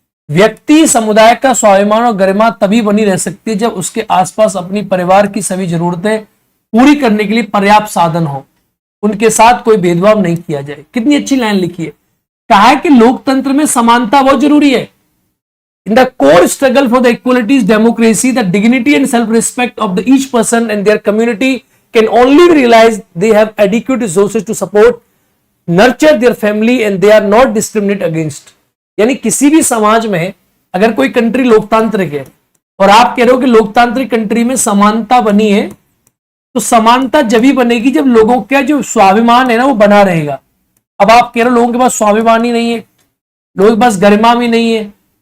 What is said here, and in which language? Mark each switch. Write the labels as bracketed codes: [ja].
[hi] व्यक्ति, समुदाय का स्वाभिमान और गरिमा तभी बनी रह सकती है जब उसके आसपास अपनी परिवार की सभी जरूरतें पूरी करने के लिए पर्याप्त साधन हो, उनके साथ कोई भेदभाव नहीं किया जाए। कितनी अच्छी लाइन लिखी है। कहा है कि लोकतंत्र में समानता बहुत जरूरी है। [en] In the core struggle for the equalities, democracy, the dignity and self-respect of the each person and their community can only be realized they have adequate resources to support, nurture their family and they are not discriminated against. [hi] यानी किसी भी समाज में अगर कोई country लोकतांत्रिक है और आप कह रहे हो कि लोकतांत्रिक कंट्री में समानता बनी है, तो समानता जब ही बनेगी जब लोगों का जो स्वाभिमान है ना वो बना रहेगा। अब आप कह रहे हो लोगों के पास स्वाभिमान ही नहीं है, लोगों के पास गरिमा भी नहीं है।